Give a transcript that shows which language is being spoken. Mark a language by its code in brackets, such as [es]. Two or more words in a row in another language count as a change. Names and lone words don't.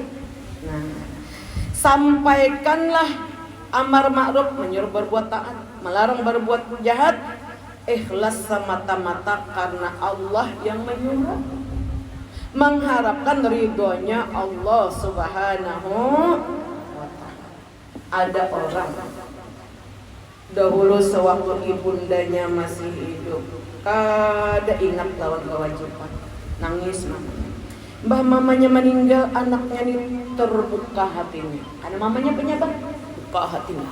[id] Nah, sampaikanlah [ar] أمر معروف, [id] menyuruh berbuat taat, melarang berbuat jahat, ikhlas semata-mata karena Allah yang menyuruh. mengharapkan ridhonya Allah [ar] سبحانه وتعالى. [id] Ada orang dahulu sewaktu ibundanya masih hidup, [bjn] kada ingat lawan [id] kewajiban, nangis mamanya. Mbah mamanya meninggal, anaknya ini terbuka hatinya karena mamanya penyebab, buka hatinya.